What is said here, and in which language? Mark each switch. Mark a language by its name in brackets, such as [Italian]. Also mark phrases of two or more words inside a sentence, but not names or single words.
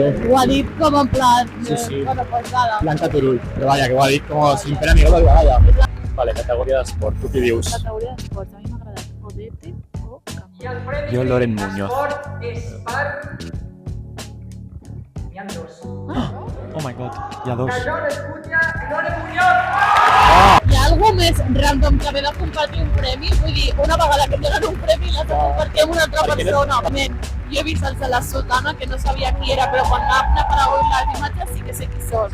[Catalan] Ho ha dit com en plan... Sí. [Spanish] Bueno, pues nada. [Catalan] Blanca Turull. Però vaja, que ho ha dit com [Spanish] sin pena ni gloria, [Catalan] vaja. Vale, categoria d'esport. Tu què dius? Categoria d'esports. A mi m'ha agradat Odete o Camp. I el premi Jo, Loren Muñoz. d'esport és per... N'hi ha dos. [English] Oh my god, [Catalan] hi ha dos. La Joan Escútia i Loren Muñoz! Hi ha algú més random que ve de compartir un premi? Vull dir, una vegada que em donen un premi l'has de compartir amb una altra persona. Jo he vist els de la sotana, que no sabia qui era, però quan m'ha aparegut les imatges sí que sé qui són.